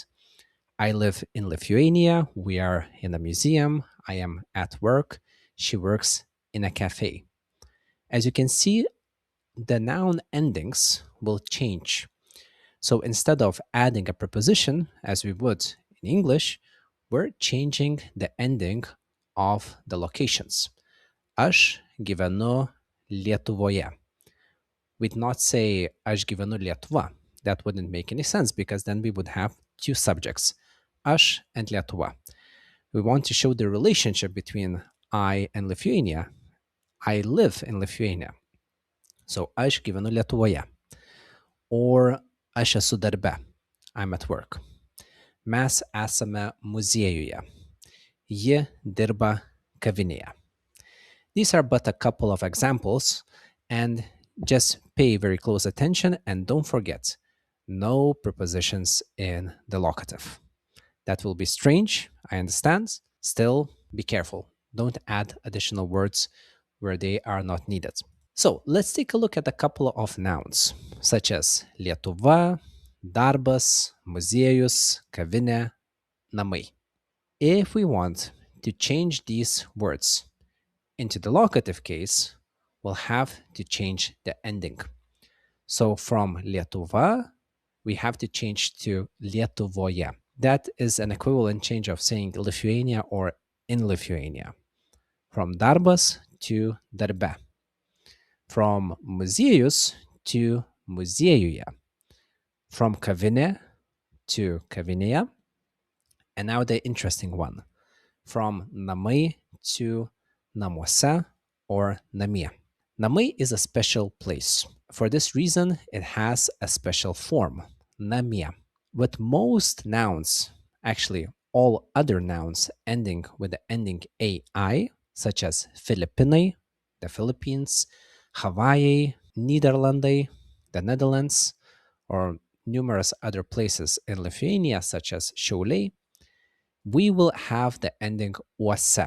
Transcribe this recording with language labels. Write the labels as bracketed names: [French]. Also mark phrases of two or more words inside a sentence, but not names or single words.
[English] I live in Lithuania, we are in a museum, I am at work, she works in a cafe. As you can see, the noun endings will change. So instead of adding a preposition, as we would in English, we're changing the ending of the locations. [Lithuanian] Aš gyvenu Lietuvoje. [English] We'd not say [Lithuanian] aš gyvenu Lietuva. [English] That wouldn't make any sense because then we would have 2 subjects, aš and Lietuva. We want to show the relationship between I and Lithuania. I live in Lithuania. So [Lithuanian] aš gyvenu Lietuvoje. Or aš esu darbe. [English] I'm at work. [Lithuanian] Mes esame muziejuje. Ji dirba kavinėje. [English] These are but a couple of examples, and just pay very close attention and don't forget, no prepositions in the locative. That will be strange, I understand. Still, be careful. Don't add additional words where they are not needed. So let's take a look at a couple of nouns, such as Lietuva, darbas, muziejus, kavinė, namai. If we want to change these words into the locative case, we'll have to change the ending. So from Lietuva, we have to change to Lietuvoje. That is an equivalent change of saying Lithuania or in Lithuania. From darbas to darbe. From muziejus to muziejuje. From kavinė to kavinėje. And now the interesting one. From namai to namuose or namie. Namai is a special place. For this reason, it has a special form, namie. With most nouns, actually all other nouns ending with the ending AI, such as Filipinai, the Philippines, Hawaii, Niederlande, the Netherlands, or numerous other places in Lithuania, such as Šiauliai, we will have the ending uose.